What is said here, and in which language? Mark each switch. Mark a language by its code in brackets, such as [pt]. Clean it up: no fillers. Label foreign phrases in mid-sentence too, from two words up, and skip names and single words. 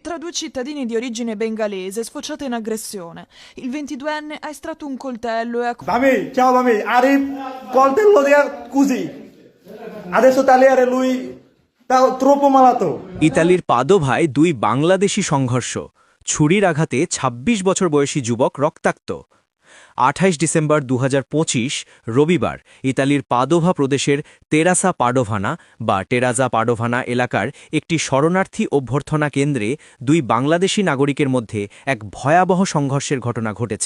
[it] tra due cittadini di origine bengalese è sfociata in aggressione. Il 22enne ha estratto un coltello e ha... Mami, ciao mami, Arif, coltello dia così. Adesso tagliare lui troppo malato. [bn] ইতালির পাদোভায় দুই বাংলাদেশি সংঘর্ষ, ছুরির আঘাতে ২৬ বছর বয়সী যুবক রক্তাক্ত। ২৮ ডিসেম্বর ২০২৫ রবিবার ইতালির পাদোভা প্রদেশের টেরাজা পাডোভানা এলাকার একটি শরণার্থী অভ্যর্থনা কেন্দ্রে দুই বাংলাদেশি নাগরিকের মধ্যে এক ভয়াবহ সংঘর্ষের ঘটনা ঘটেছে।